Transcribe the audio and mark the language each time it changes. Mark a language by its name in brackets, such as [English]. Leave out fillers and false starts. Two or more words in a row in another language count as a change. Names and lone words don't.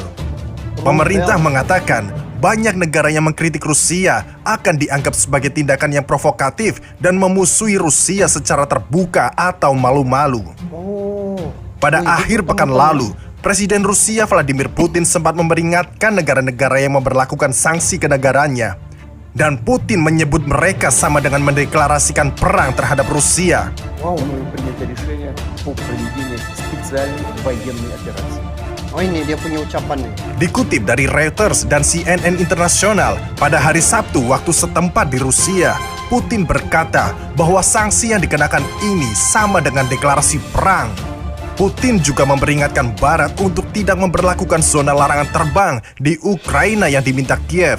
[Indonesian] Pemerintah mengatakan banyak negara yang mengkritik Rusia akan dianggap sebagai tindakan yang provokatif dan memusuhi Rusia secara terbuka atau malu-malu. Pada akhir pekan lalu, Presiden Rusia Vladimir Putin sempat memperingatkan negara-negara yang memberlakukan sanksi ke negaranya. Dan Putin menyebut mereka sama dengan mendeklarasikan perang terhadap Rusia. [Russian] Принято решение по проведению специальной военной операции. [Indonesian] Oh, ini dia punya ucapan nih. Dikutip dari Reuters dan CNN Internasional, pada hari Sabtu waktu setempat di Rusia, Putin berkata bahwa sanksi yang dikenakan ini sama dengan deklarasi perang. Putin juga memperingatkan Barat untuk tidak memberlakukan zona larangan terbang di Ukraina yang diminta Kiev.